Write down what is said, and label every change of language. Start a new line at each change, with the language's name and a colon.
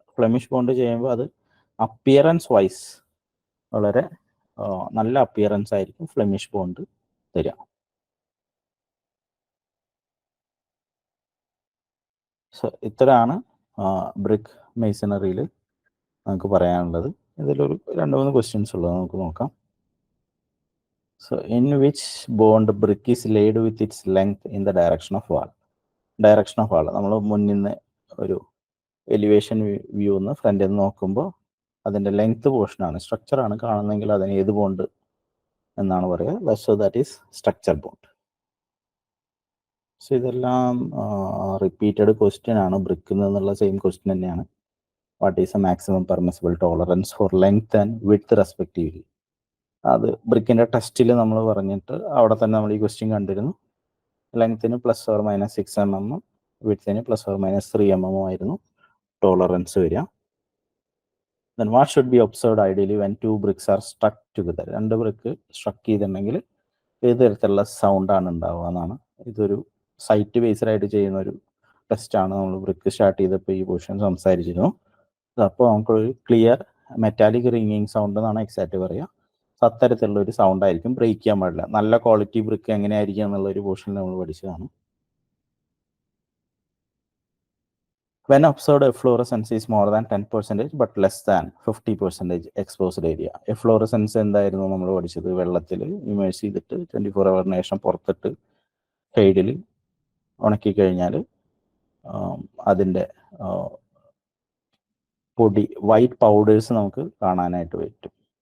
Malayalam: Flemish bond ചെയ്യുമ്പോൾ അത് appearance vice വളരെ നല്ല അപ്പിയറൻസ് ആയിരിക്കും ഫ്ലെമിഷ് ബോണ്ട് തരിക. സോ ഇത്രയാണ് ബ്രിക്ക് മെയ്സണറിയിൽ നമുക്ക് പറയാനുള്ളത്. ഇതിലൊരു 2-3 ക്വസ്റ്റ്യൻസ് ഉള്ളത് നമുക്ക് നോക്കാം.
English: So in which bond brick is laid with its length in the direction of wall? Direction of wall
Malayalam: നമ്മൾ മുന്നിൽ നിന്ന് ഒരു എലിവേഷൻ വ്യൂ നിന്ന് ഫ്രണ്ടിൽ നിന്ന് നോക്കുമ്പോൾ അതിൻ്റെ ലെങ്ത് പോർഷനാണ്, സ്ട്രക്ചറാണ് കാണുന്നതെങ്കിൽ അതിന് ഏത് ബോണ്ട് എന്നാണ് പറയുക?
English: So that is structure bond.
Malayalam: So ഇതെല്ലാം റിപ്പീറ്റഡ് ക്വസ്റ്റ്യൻ ആണ്, ബ്രിക്കിൽ നിന്നുള്ള സെയിം ക്വസ്റ്റ്യൻ തന്നെയാണ്.
English: What is a maximum permissible tolerance for length and width respectively.
Malayalam: അത് ബ്രിക്കിൻ്റെ ടെസ്റ്റിൽ നമ്മൾ പറഞ്ഞിട്ട് അവിടെ തന്നെ നമ്മൾ ഈ ക്വസ്റ്റ്യൻ കണ്ടിരുന്നു. ലെങ്ത്തിന് ±6 mm, വിഡ്ത്തിന് ±3 mm ആയിരുന്നു ടോളറൻസ് വരിക.
English: Then what should be observed ideally when two bricks are stuck together?
Malayalam: രണ്ട് ബ്രിക്ക് സ്ട്രക്ക് ചെയ്തിട്ടുണ്ടെങ്കിൽ ഏത് തരത്തിലുള്ള സൗണ്ടാണ് ഉണ്ടാവുക എന്നാണ്. ഇതൊരു സൈറ്റ് ബേസ്ഡ് ആയിട്ട് ചെയ്യുന്ന ഒരു ടെസ്റ്റാണ്. നമ്മൾ ബ്രിക്ക് സ്റ്റാർട്ട് ചെയ്തപ്പോൾ ഈ പോർഷൻ സംസാരിച്ചിരുന്നു. അപ്പോൾ നമുക്കൊരു ക്ലിയർ മെറ്റാലിക് റിംഗിങ് സൗണ്ട് എന്നാണ് എക്സാക്റ്റ് പറയുക. അത്തരത്തിലുള്ള ഒരു സൗണ്ട് ആയിരിക്കും, ബ്രേക്ക് ചെയ്യാൻ പാടില്ല. നല്ല ക്വാളിറ്റി ബ്രിക്ക് എങ്ങനെയായിരിക്കും എന്നുള്ള ഒരു പോർഷനിൽ നമ്മൾ പഠിച്ചതാണ്.
English: When observed, efflorescence is more than 10% but less than 50% exposed area.
Malayalam: Efflorescence എന്തായിരുന്നു നമ്മൾ പഠിച്ചത്? വെള്ളത്തിൽ ഇമേഴ്സ് ചെയ്തിട്ട് 24 hours ശേഷം പുറത്തിട്ട് ഷെയ്ഡിൽ ഉണക്കി കഴിഞ്ഞാൽ അതിൻ്റെ പൊടി വൈറ്റ് പൗഡേഴ്സ് നമുക്ക് കാണാനായിട്ട് പറ്റും.